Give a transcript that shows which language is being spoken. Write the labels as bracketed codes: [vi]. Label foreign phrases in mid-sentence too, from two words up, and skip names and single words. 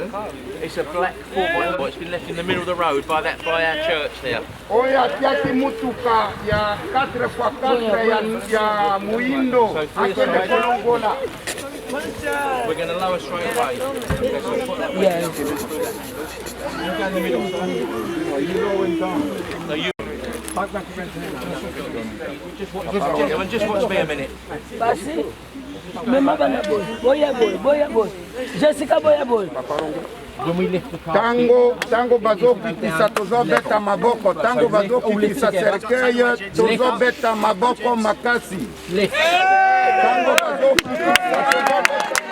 [en] It's a black 4x4. It's been left in the middle of the road by our church there. [ln] Oya tiaki mutuka ya 4x4 ya muindo akende kolongola. [en] We're going to lower straight away. Yeah. You go in the middle. You're going down. No, you. Just watch me a minute. [ln] Basi, mema bana boya boy. Jessica boya boy. Tango bazokitisa tozobeta maboko, tango bazokitisa cercueil tozobeta maboko makasi. Tango bazokitisa tozobeta